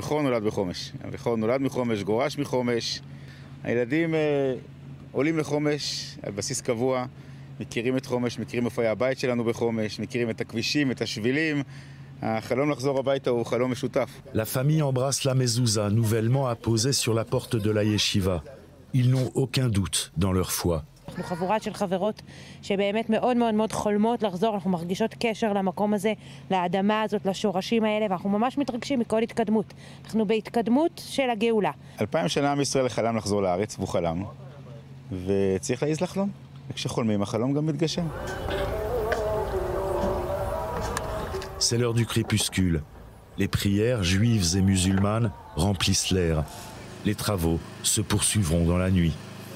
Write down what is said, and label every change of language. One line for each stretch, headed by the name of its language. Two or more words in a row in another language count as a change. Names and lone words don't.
French: La famille embrasse la mezouza nouvellement apposée sur la porte de la yeshiva. Ils n'ont aucun doute dans leur foi.
Hebrew: אנחנו חבורה של חברות שבאמת מאוד מאוד מאוד חולמות לחזור, אנחנו מרגישות קשר למקום הזה, לאדמה הזאת, לשורשים האלה, ואנחנו ממש מתרגשים מכל התקדמות. אנחנו בהתקדמות של הגאולה. 2000 שנה עם ישראל חלם לחזור לארץ, והוא חלם, וצריך להעיז לחלום. וכשחולמים, החלום גם מתגשם.
French: C'est l'heure du crépuscule. Les prières juives et musulmanes remplissent l'air. Les travaux se poursuivront dans la nuit.